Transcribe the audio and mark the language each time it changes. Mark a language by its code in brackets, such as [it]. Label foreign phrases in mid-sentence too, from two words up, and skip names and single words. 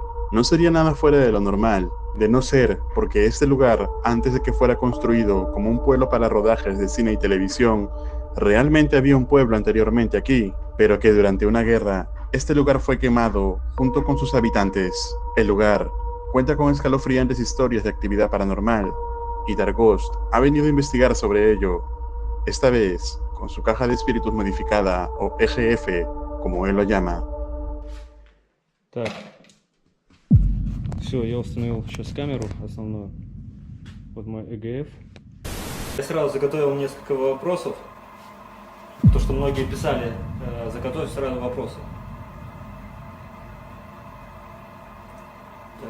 [es] No sería nada fuera de lo normal, de no ser porque este lugar, antes de que fuera construido como un pueblo para rodajes de cine y televisión, realmente había un pueblo anteriormente aquí, pero que durante una guerra, este lugar fue quemado junto con sus habitantes. El lugar cuenta con escalofriantes historias de actividad paranormal y Dargost ha venido a investigar sobre ello, esta vez con su caja de espíritus modificada o EGF, como él lo llama. [ru] Так, все, я установил сейчас камеру основную, вот мой ЭГФ. Я сразу заготовил несколько вопросов, то что многие писали, заготовить сразу вопросы. Так.